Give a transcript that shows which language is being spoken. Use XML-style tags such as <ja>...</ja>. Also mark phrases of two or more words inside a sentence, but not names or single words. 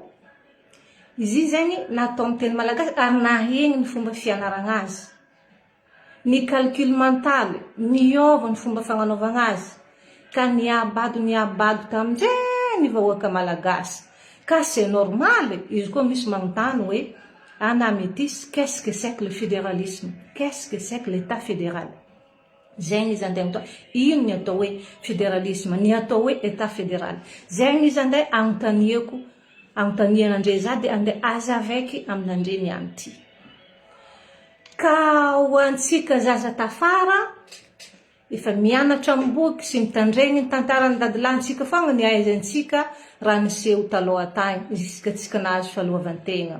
<mg>Izy zegny natao amin'ny teny malagasy ary nahegny ny fomba fianaragna azy. Ny calcul mental, niova ny fomba fagnanaovagna azy. Ka niabado tamin'izay ny vahoaka malagasy.</mg> <fr>Ka c'est normal,</fr> <mg>izy koa misy magnontany hoe</mg> <fr>Anna Métis, qu'est-ce que c'est que le fédéralisme? Qu'est-ce que c'est que l'état fédéral?</fr> <mg>Zegny izy andeha mitao. Ino ny atao hoe fédéralisme, ny atao hoe</mg> <fr>état fédéral.</fr> <mg>Zegny izy andeha agnontanian'andre za dia andeha azavaiky amin'andre niany ty. Ka ho antsika zaza tafara, efa mianatra amboky sy mitandregny ny tantaran'ny dadilantsika fogna ny ahaizantsika raha niseho taloha tagny, jusqu'à tsika nahazo fahaleovantegna.</mg>